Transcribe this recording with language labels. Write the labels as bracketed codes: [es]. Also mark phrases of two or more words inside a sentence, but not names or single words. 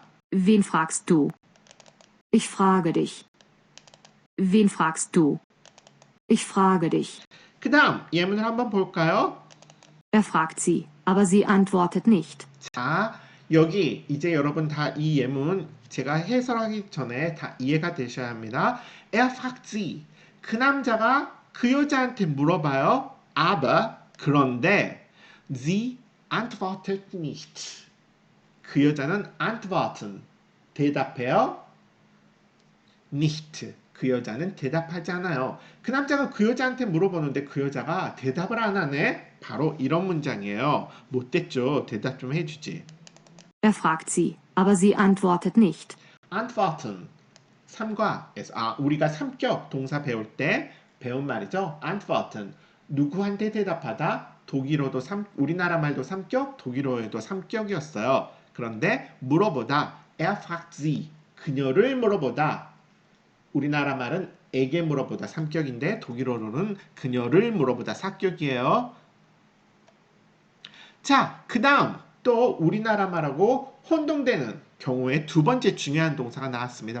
[de] Wen fragst du? Ich frage dich. Wen fragst du? Ich frage dich. [ko] 그 다음 예문을 한번 볼까요? [de] Er fragt sie, aber sie antwortet nicht. [ko] 자, 여기 이제 여러분 다 이 예문 제가 해설하기 전에 다 이해가 되셔야 합니다. [de] Er fragt sie. [ko] 그 남자가 그 여자한테 물어봐요. [de] Aber 그런데 sie antwortet nicht. [ko] 그 여자는 antworten 대답해요. nicht. 그 여자는 대답하지 않아요. 그 남자가 그 여자한테 물어보는데 그 여자가 대답을 안 하네. 바로 이런 문장이에요. 못됐죠. 대답 좀 해주지. [de] Er fragt sie, aber sie antwortet nicht. [ko] antworten. 삼과에서 우리가 삼격 동사 배울 때 배운 말이죠. antworten. 누구한테 대답하다. 독일어도 우리나라 말도 삼격, 독일어에도 삼격이었어요. 그런데 물어보다. [de] Er fragt sie. [ko] 그녀를 물어보다. 우리나라 말은 에게 물어보다 삼격인데 독일어로는 그녀를 물어보다 사격이에요. 자, 그 다음 또 우리나라 말하고 혼동되는 경우에 두 번째 중요한 동사가 나왔습니다.